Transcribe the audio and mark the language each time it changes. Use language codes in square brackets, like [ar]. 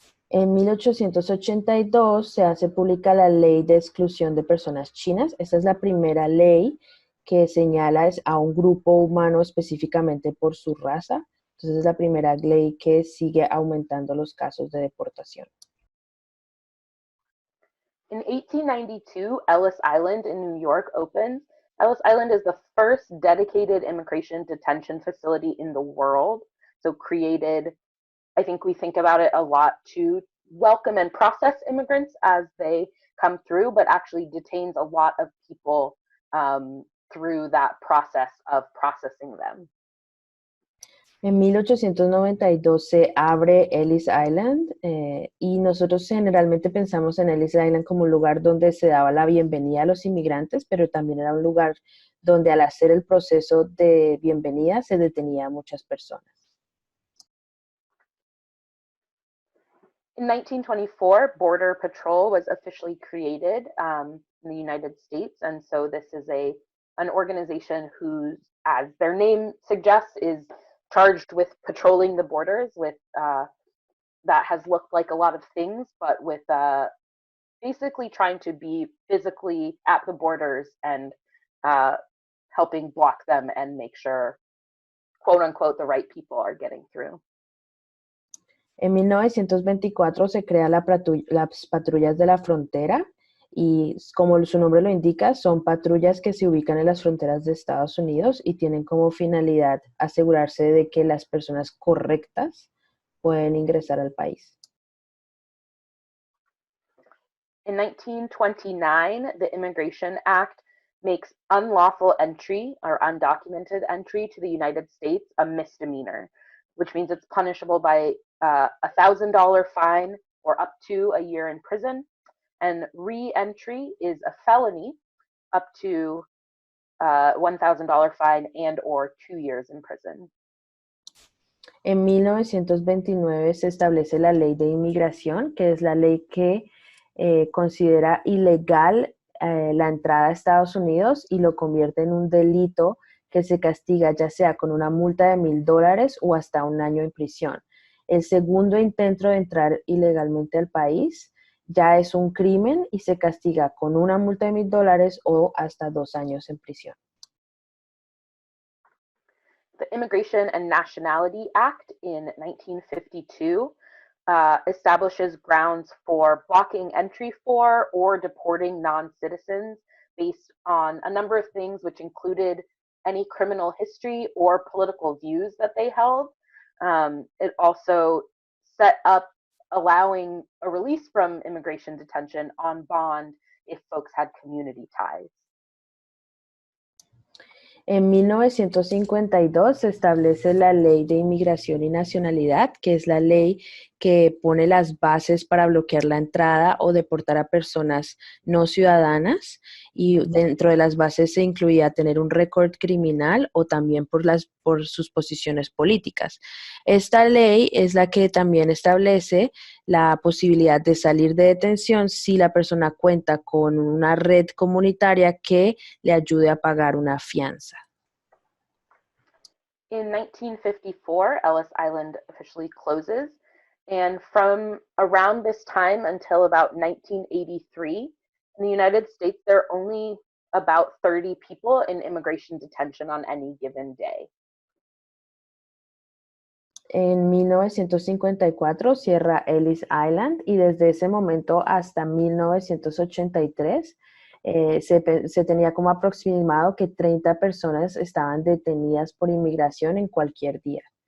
[es] En 1882 se hace pública la Ley de Exclusión de Personas Chinas. Esta es la primera ley que señala a un grupo humano específicamente por su raza. Entonces es la primera ley que sigue aumentando los casos de deportación. [en] In 1892, Ellis Island in New York opens. Ellis Island is the first dedicated immigration detention facility in the world. So created, I think we think about it a lot to welcome and process immigrants as they come through, but actually detains a lot of people through that process of processing them. [es] En 1892 se abre Ellis Island y nosotros generalmente pensamos en Ellis Island como un lugar donde se daba la bienvenida a los inmigrantes, pero también era un lugar donde al hacer el proceso de bienvenida se detenía a muchas personas. [en] In 1924, Border Patrol was officially created in the United States, and so this is an organization who, as their name suggests, is charged with patrolling the borders with that has looked like a lot of things, but with basically trying to be physically at the borders and helping block them and make sure, quote unquote, the right people are getting through. [es] En 1924 se crea las patrullas de la frontera y como su nombre lo indica, son patrullas que se ubican en las fronteras de Estados Unidos y tienen como finalidad asegurarse de que las personas correctas pueden ingresar al país. [en] In 1929, the Immigration Act makes unlawful entry or undocumented entry to the United States a misdemeanor, which means it's punishable by a $1,000 fine or up to a year in prison. And re-entry is a felony up to $1,000 fine and or 2 years in prison. [es] En 1929 se establece la ley de inmigración, que es la ley que considera ilegal la entrada a Estados Unidos y lo convierte en un delito que se castiga ya sea con una multa de $1,000 o hasta 1 año en prisión. El segundo intento de entrar ilegalmente al país ya es un crimen y se castiga con una multa de $1,000 o hasta 2 años en prisión. [en] The Immigration and Nationality Act in 1952 establishes grounds for blocking entry for or deporting non-citizens based on a number of things, which included any criminal history or political views that they held. It also set up allowing a release from immigration detention on bond if folks had community ties. [es] En 1952 se establece la Ley de Inmigración y Nacionalidad, que es la ley que pone las bases para bloquear la entrada o deportar a personas no ciudadanas, y dentro de las bases se incluía tener un récord criminal o también por sus posiciones políticas. Esta ley es la que también establece la posibilidad de salir de detención si la persona cuenta con una red comunitaria que le ayude a pagar una fianza. [en] In 1954, Ellis Island officially closes. And from around this time until about 1983, in the United States, there are only about 30 people in immigration detention on any given day. [es] En 1954 cierra Ellis Island y desde ese momento hasta 1983 se tenía como aproximado que 30 personas estaban detenidas por inmigración en cualquier día.